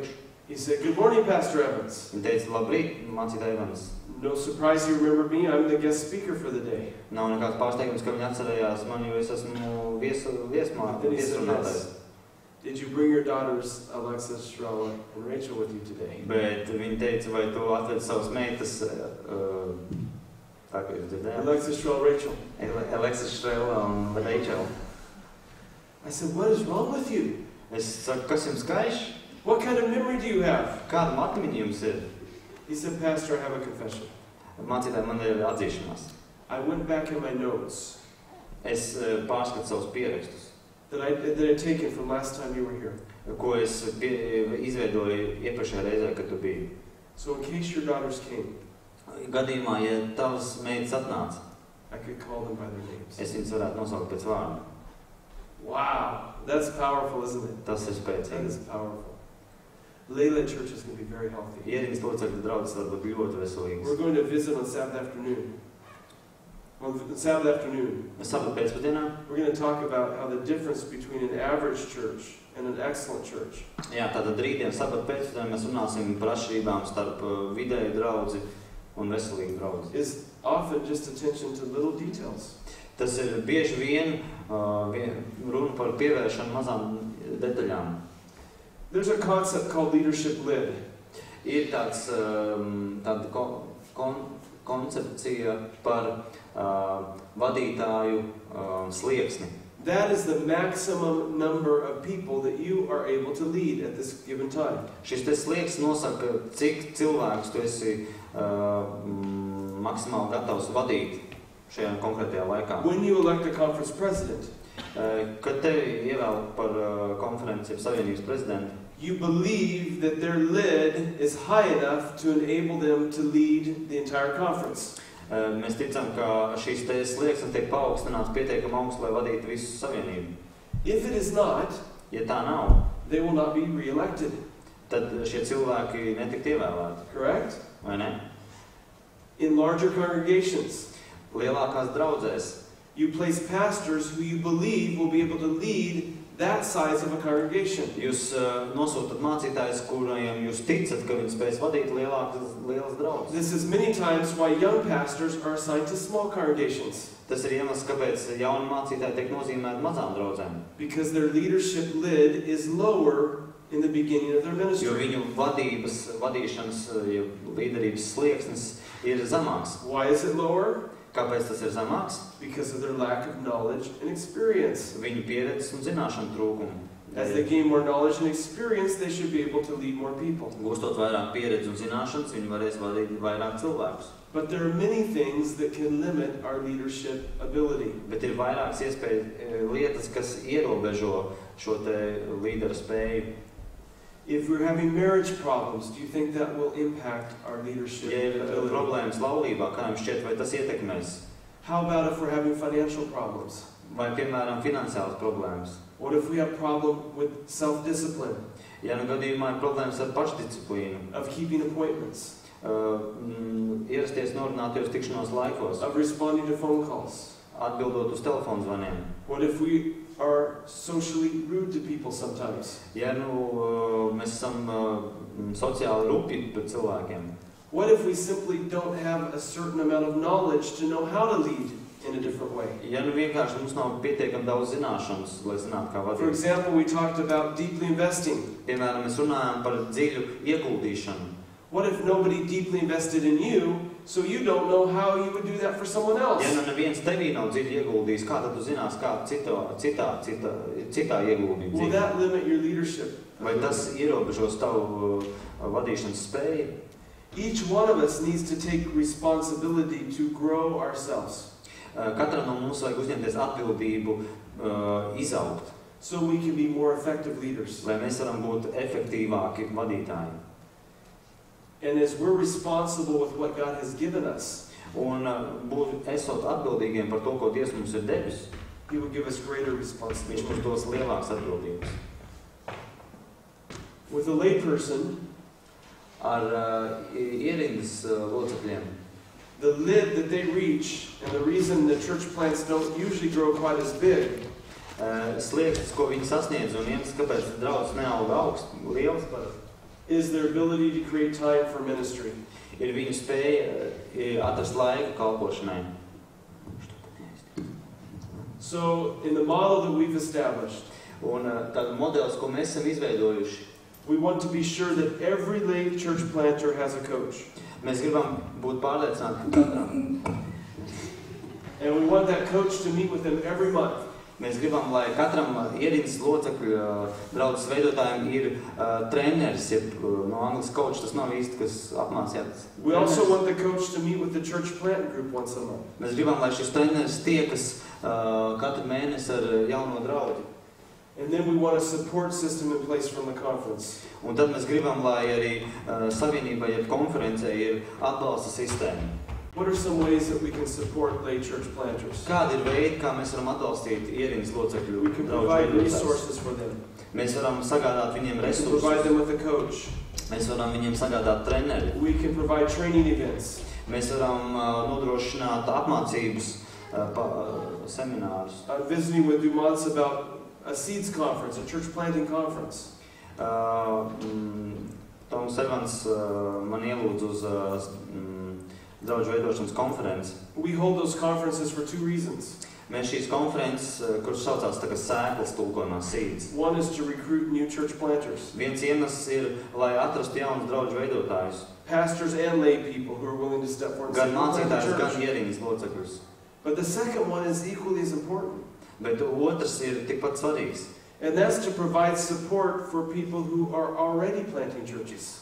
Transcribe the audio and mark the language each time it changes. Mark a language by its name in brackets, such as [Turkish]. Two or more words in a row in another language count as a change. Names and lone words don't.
[English] He said, "Good morning, Pastor Evans." [Latvian] Viņi teica, labrīt, mācītāj Evans. [English] No surprise you remember me. I'm the guest speaker for the day. [Latvian] Nav nekāds pārsteigums, ka viņi atcerējās mani, jo es esmu viesrunātājs. [English] Did you bring your daughters, Alexis, Sharella, and Rachel with you today? [Latvian] Bet viņi teica, vai tu atvedi savas meitas, tā kā jūs dzirdējāt? [English] Alexis, Sharella, Rachel. [Latvian] Alexis, Šrela un Reičela. [English] I said, "What is wrong with you? [Latvian] Es saku, kas jums gaiš? [English] What kind of memory do you have?" [Latvian] Kāda atmiņa jums ir? [English] He said, "Pastor, I have a confession. [Latvian] Mācītāji, man ir atzīšanās. [English] I went back in my notes [Latvian] Es pārskatu savus pierakstus, [English] that I'd taken from last time you were here. [Latvian] ko es izveidoju iepriekšējā reizē, kad tu biji. [English] So in case your daughters came, [Latvian] Gadījumā, ja tavas meitas atnāca, [English] I could call them by their names." [Latvian] es viņas varētu nosaukt pēc vārda. [English] Wow, that's powerful, isn't it? [Latvian] Tas ir [English] That [Latvian] spēcīgi. [English] is powerful. Layla Church is going to be very healthy. [Latvian] Ieriņas locekļu draudzes var būt ļoti veselīgas. [English] We're going to visit on Sabbath afternoon. On Sabbath afternoon, [Latvian] Sabat pēcpusdienā, [English] we're going to talk about how the difference between an average church and an excellent church [Latvian] jā, tātad rītdien sabat pēcpusdienā mēs runāsim par atšķirībām starp vidēju draudzi un veselīgu draudzi. [English] is often just attention to little details. [Latvian] Tas ir bieži vien runa par pievēršanu mazām detaļām. [English] There's a concept called leadership lid. [Latvian] Ir tāda koncepcija par vadītāju slieksni. [English] That is the maximum number of people that you are able to lead at this given time. [Latvian] Šis te slieksnis nosaka, cik cilvēkus tu esi maksimāli gatavs vadīt šajā konkrētajā laikā. [English] When you elect a conference president, [Latvian] Kad tevi ievēl par konferenci Savienības prezidentu, [English] you believe that their lid is high enough to enable them to lead the entire conference. [Latvian] Mēs ticam, ka šīs te slieksnes tiek paaugstināts pietiekami augsts, lai vadītu visu Savienību. [English] If it is not, [Latvian] Ja tā nav, [English] they will not be re-elected. [Latvian] tad šie cilvēki netikt ievēlēti, [English] Correct? [Latvian] vai ne? [English] In larger congregations, [Latvian] Lielākās draudzēs [English] you place pastors who you believe will be able to lead that size of a congregation. [Latvian] jūs nosūtat mācītājus, kuriem jūs ticat, ka viņi spēs vadīt lielas draudzes. [English] This is many times why young pastors are assigned to small congregations, [Latvian] Tas ir iemesls, kāpēc jauni mācītāji tiek nozīmēti mazām draudzēm. [English] because their leadership lid is lower in the beginning of their [Latvian] Jo [English] ministry. [Latvian] viņu vadīšanas, līderības slieksnis ir zemāks. [English] Why is it lower? [Latvian] Kāpēc tas ir zemāks? [English] Because of their lack of knowledge and experience. [Latvian] Viņu pieredzes un zināšanu trūkumu. [English] As they gain more knowledge and experience, they should be able to lead more people. [Latvian] Gūstot vairāk pieredzi un zināšanas, viņi varēs vadīt vairāk cilvēkus. [English] But there are many things that can limit our leadership ability. [Latvian] Bet ir vairākas iespējas lietas, kas ierobežo šo te līderu spēju. [English] If we're having marriage problems, do you think that will impact our leadership [Latvian] Ja ir [English] ability? [Latvian] problēmas laulībā, kā jums šķiet, vai tas ietekmēs? [English] How about if we're having financial problems? [Latvian] Vai, piemēram, finansiālas problēmas? [English] What if we have problem with self-discipline, [Latvian] Ja nu gadījumā ir problēmas ar pašdisciplīnu, [English] of keeping appointments, [Latvian] ierasties norunātajos tikšanos laikos, [English] of responding to phone calls? [Latvian] atbildot uz telefonu zvaniem. [English] What if we are socially rude to people sometimes? [Latvian] Ja nu mēs esam sociāli rupji pret cilvēkiem, [English] What if we simply don't have a certain amount of knowledge to know how to lead in a different way? [Latvian] ja nu vienkārši mums nav pietiekami daudz zināšanas, lai zinātu, kā [English] For [Latvian] vadīt. [English] example, we talked about deeply investing. [Latvian] Piemēram, mēs runājam par dziļu ieguldīšanu. [English] What if nobody deeply invested in you, so you don't know how you would do that for someone else. [Latvian] Ja nu neviens tevī nav dziļi ieguldījis, kā tad tu zinās, kā citā ieguldīt [English] Will [Latvian] dzīvi? [English] that limit your leadership? [Latvian] Vai tas ierobežos tavu vadīšanas spēju? [English] Each one of us needs to take responsibility to grow ourselves. [Latvian] Katram no mums vajag uzņemties atbildību izaugt, [English] So we can be more effective leaders. [Latvian] lai mēs varam būt efektīvāki vadītāji. [English] And as we're responsible with what God has given us, [Latvian] Un esot atbildīgiem par to, ko Dievs mums ir devis, [English] He will give us greater [Latvian] Viņš [English] responsibility. [Latvian] mums dos lielākas atbildības. [English] With a layperson, [Latvian] Ar ierindas locekļiem. [English] the lid that they reach, and the reason the church plants don't usually grow quite as big, [Latvian] Slieksnis, ko viņi sasniedz, un iemesls, kāpēc draudzes neauga liels, [English] is their ability to create time for ministry. [Latvian] ir viņu spēja atrast laiku kalpošanai. [English] So, in the model that we've established, [Latvian] Un tāda modelis, ko mēs esam izveidojuši, [English] we want to be sure that every lay church planter has a coach. [Latvian] mēs gribam būt pārliecināti, ka katram. [English] And we want that coach to meet with them every month. [Latvian] Mēs gribam, lai katram ierindas locekļu draudzes veidotājiem ir treneris, jeb no angļu coach, tas nav īsti, kas apmācījās. [English] We also want the coach to meet with the church plant group once a month. [Latvian] Mēs gribam, lai šis treneris tiekas katru mēnesi ar jauno draudzi. [English] And then we want a support system in place from the conference. [Latvian] Un tad mēs gribam, lai arī savienībai, jeb konferencei ir atbalsta sistēma. [English] What are some ways that we can support lay church planters? [Latvian] Kādi ir veidi, kā mēs varam atbalstīt ierindas locekļu [English] We can [Latvian] draudžu [English] provide [Latvian] veidotājus? [English] resources for them. [Latvian] Mēs varam sagādāt viņiem [English] We can provide [Latvian] resursus. [English] them with a coach. [Latvian] Mēs varam viņiem sagādāt treneri. [English] We can provide training events. [Latvian] Mēs varam nodrošināt apmācības, seminārus. [English] I'm visiting with Dumont about a seeds conference, a church planting conference. [Latvian] Toms Evans man ielūdz uz draudžu veidošanas konferenci. [English] We hold those conferences for two reasons. [Latvian] Mēs šīs konferences, kuras saucās tā kā sēklas tulkojumā seeds. [English] One is to recruit new church planters, [Latvian] Viens iemesls ir, lai atrastu jaunus draudžu veidotājus. [English] pastors and lay people who are willing to step forward and [Latvian] Gan [English] say, "We'll plant a [Latvian] mācītājus, gan [English] church." [Latvian] ierindas locekļus. [English] But the second one is equally as important. [Latvian] Bet otrs ir tikpat svarīgs. [English] And that's to provide support for people who are already planting churches.